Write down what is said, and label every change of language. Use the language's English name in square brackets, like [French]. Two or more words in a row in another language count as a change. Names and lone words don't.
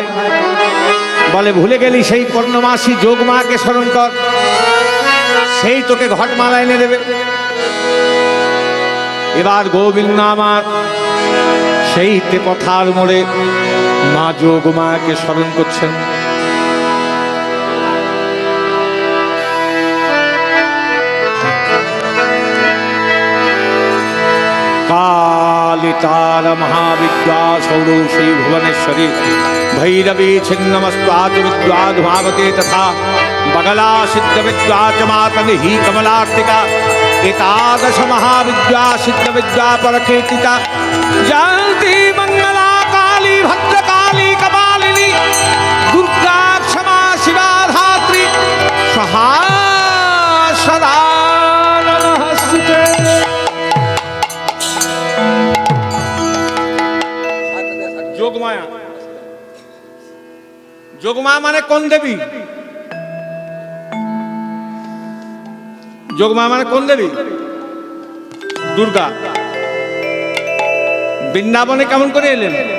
[Bangla] বলে ভুলে গেলি সেই পূর্ণমাসী যোগমাকে স্মরণ কর, সেই তোকে ঘট মালা এনে দেবে। এবার গোবিন্দ আমার সেই তেপথার মোড়ে মা যোগমাকে স্মরণ করছেন। [Sanskrit] कालितार महाविद्या सौरोषी भुवनेश्वरी भैरवी छिन्नमस्त्वाच विद्वाधुमावते तथा बगला सिद्ध विद्या च मातंग ही कमलार्तिका एतादश महाविद्या सिद्ध विद्या परकेतिका जयंती मंगला काली भद्रकाली कपालिनी दुर्गा क्षमा शिवा धात्री सहा सदा नमस्ते। [Bangla] যোগমায়া, যোগমায়া মানে কোন দেবী? যোগমায়া মানে কোন দেবী? দুর্গা। বৃন্দাবনে কেমন করে এলেন?